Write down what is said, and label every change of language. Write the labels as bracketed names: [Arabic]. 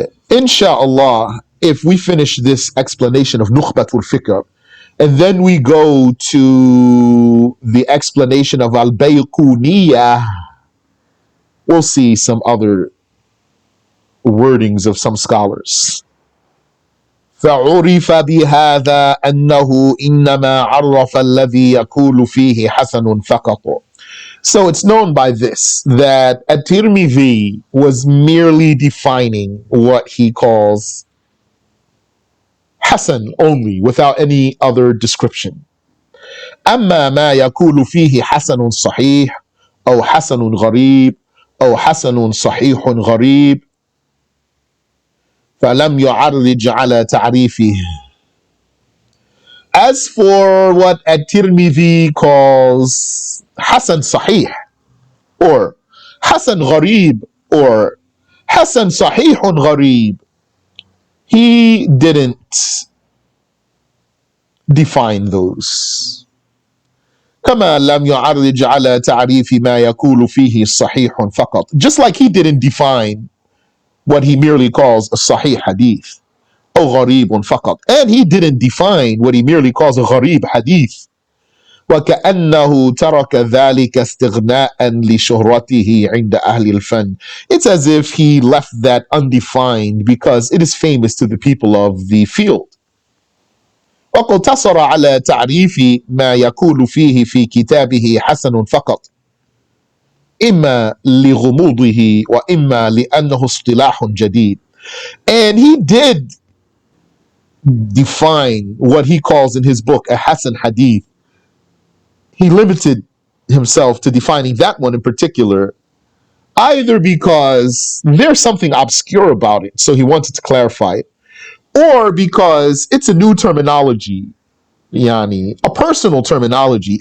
[English] Insha'Allah, if we finish this explanation of Nukhbat Al-Fikar, and then we go to the explanation of Al-Bayquniyah, we'll see some other wordings of some scholars. [Arabic] فعرف بهذا أنه إنما عرف الذي يقول فيه حسن فقط. [English] So it's known by this that At-Tirmidhiyy was merely defining what he calls Hasan only, without any other description. [Arabic] أما ما يقول فيه حسن صحيح أو حسن غريب أو حسن صحيح غريب فلم يعرج على تعريفه. [English] As for what At-Tirmidhiyy calls Hasan-Sahih or Hasan Gharib or Hasan Sahih Gharib, he didn't define those. [Arabic] كما لم يعرج على تعريف ما يقول فيه صحيح فقط. [English] Just like he didn't define what he merely calls a Sahih hadith. [Arabic] أو غريب فقط. [English] And he didn't define what he merely calls a Gharib hadith. [Arabic] وكأنه ترك ذلك استغناء لشهرته عند أهل الفن. [English] It's as if he left that undefined because it is famous to the people of the field. [Arabic] واقتصر على تعريف ما يقول فيه في كتابه حسن فقط، إما لغموضه وإما لأنه اصطلاح جديد. [English] And he did define what he calls in his book a Hasan Hadith. He limited himself to defining that one in particular, either because there's something obscure about it, so he wanted to clarify it, or because it's a new terminology, yani, a personal terminology.